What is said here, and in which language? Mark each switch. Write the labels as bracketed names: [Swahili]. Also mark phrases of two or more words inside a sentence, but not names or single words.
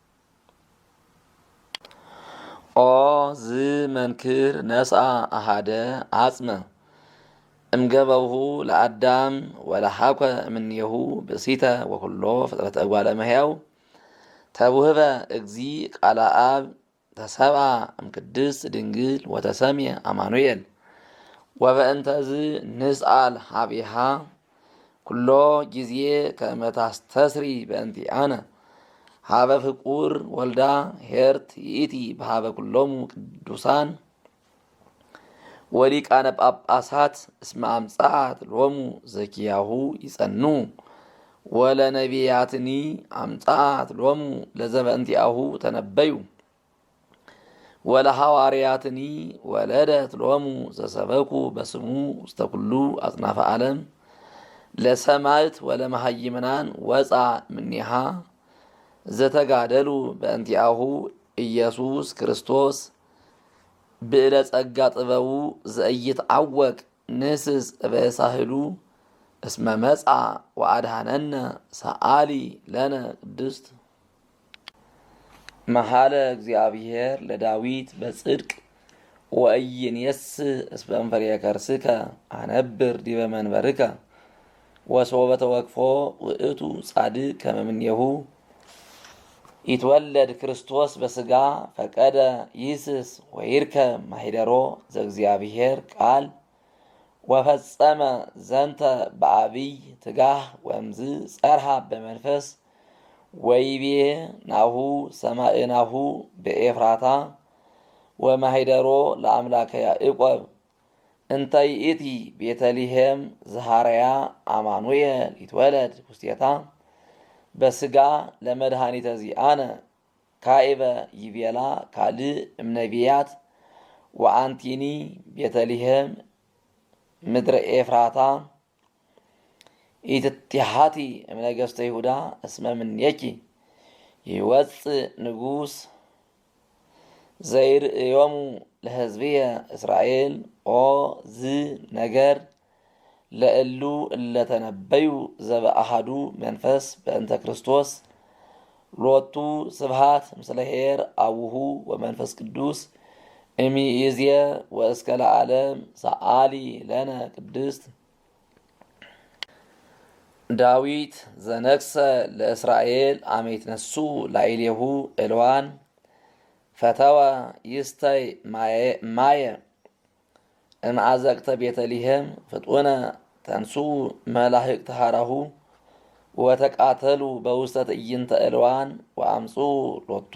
[Geez] ኦ ዝ መንክር ነስአ አሃደ አጽመ እምገበብሁ ለአዳም ወለሐኮ እምኔሁ ብእሲተ ወኩሎ ፍጥረተ እጓለ እመሕያው ተውህበ እግዚ ቃለ አብ ተሰብአ እምቅድስት ድንግል ወተሰምየ አማኑኤል ወበእንተዝ ንስአል ሀቢሃ ኩሎ ጊዜ ከመ ታስተስሪ በእንቲአነ ሀበ ፍቁር ወልዳ ሄርት ይእቲ በሀበ ኩሎሙ ቅዱሳን ወሊቃነ ጳጳሳት እስመ አምጻት ሎሙ ዘኪያሁ ይጸኑ ወለነቢያትኒ አምጻት ሎሙ ለዘበእንቲአሁ ተነበዩ ወለሐዋርያትኒ ወለደት ሎሙ ዘሰበኩ በስሙ ውስተ ኩሉ አጽናፈ ዓለም ለሰማዕት ወለመሃይምናን ወፃ እምኔሃ ዘተጋደሉ በእንቲአሁ ኢየሱስ ክርስቶስ ብዕለ ጸጋ ጥበቡ ዘኢይትዐወቅ ንስስ እበሳህሉ እስመ መጻ ወአድኀነነ ሰአሊ ለነ ቅድስት። መሐለ እግዚአብሔር ለዳዊት በጽድቅ ወኢይንየስህ እስመ እምፍሬ ከርስከ አነብር ዲበ መንበርከ ወሶበ ተወክፎ ውእቱ ጻድቅ ከመ እምኔሁ ይትወለድ ክርስቶስ በሥጋ ፈቀደ ይስስ ወይርከብ ማኅደሮ ዘእግዚአብሔር ቃል ወፈጸመ ዘንተ በዐቢይ ትጋህ ወእምዝ ጸርሃ በመንፈስ ወይቤ ናሁ ሰማዕናሁ በኤፍራታ ወማኅደሮ ለአምላከ ያዕቆብ እንተ ይእቲ ቤተልሔም ዘሐረያ አማኑኤል ይትወለድ ውስቴታ በሥጋ ለመድኃኒተ ዚአነ ካዕበ ይቤላ ካልእ እምነቢያት ወአንቲኒ ቤተልሔም ምድረ ኤፍራታ ኢትትሃቲ እምነገሥተ ይሁዳ እስመ እምኔኪ ይወፅእ ንጉሥ ዘይርእዮሙ ለሕዝብየ እስራኤል ኦ ዝ ነገር ለእሉ እለተነበዩ ዘበአሐዱ መንፈስ በእንተ ክርስቶስ ሎቱ ስብሐት ምስለ ኄር አቡሁ ወመንፈስ ቅዱስ እምይእዜ ወእስከ ለዓለም ሰአሊ ለነ ቅድስት። ዳዊት ዘነግሠ ለእስራኤል አመ ይትነሱ ላዕሌሁ ዕልዋን ፈተወ ይስተይ ማየ እምአዘቅተ ቤተልሔም ፍጡነ ተንሱ መላእክተ ሐራሁ ወተቃተሉ በውስተ ትዕይንተ ዕልዋን ወአምፁ ሎቱ